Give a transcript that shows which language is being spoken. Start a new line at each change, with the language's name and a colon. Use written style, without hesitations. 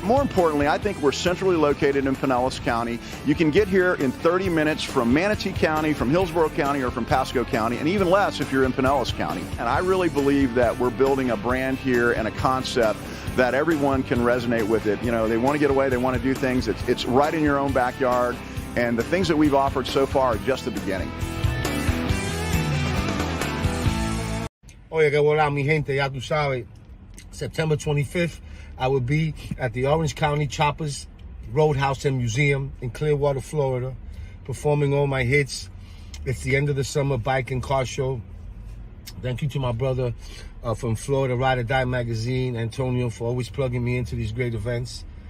English: More importantly, I think we're centrally located in Pinellas County. You can get here in 30 minutes from Manatee County, from Hillsborough County, or from Pasco County, and even less if you're in Pinellas County. And I really believe that we're building a brand here and a concept that everyone can resonate with it. They want to get away, they want to do things. It's right in your own backyard, and the things that we've offered so far are just the beginning.
Spanish: Oye, que volá, mi gente, ya tú sabes.
English: September 25th, I will be at the Orange County Choppers Roadhouse and Museum in Clearwater, Florida, performing all my hits. It's the end of the summer bike and car show. Thank you to my brother from Florida Ride or Die magazine, Antonio, for always plugging me into these great events.